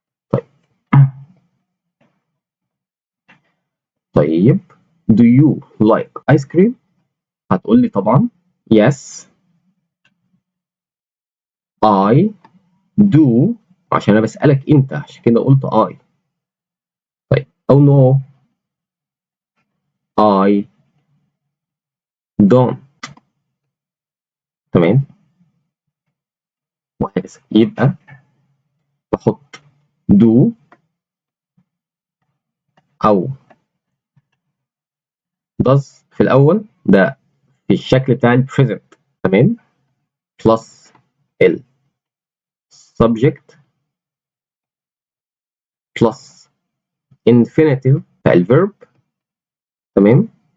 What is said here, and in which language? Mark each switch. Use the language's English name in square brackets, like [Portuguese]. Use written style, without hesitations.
[Arabic] طيب طيب [English] do you like ice cream؟ [Arabic] هتقول لي طبعا [English] yes I do، [Arabic] عشان انا بسألك انت عشان كده قلت I. طيب او [English] no I don't. [Arabic] تمام. وهكذا. يبقى بحط do او does في الاول، ده في الشكل بتاع البريزنت. تمام. بلس ال subject بلس infinitive بتاع الفيرب. تمام.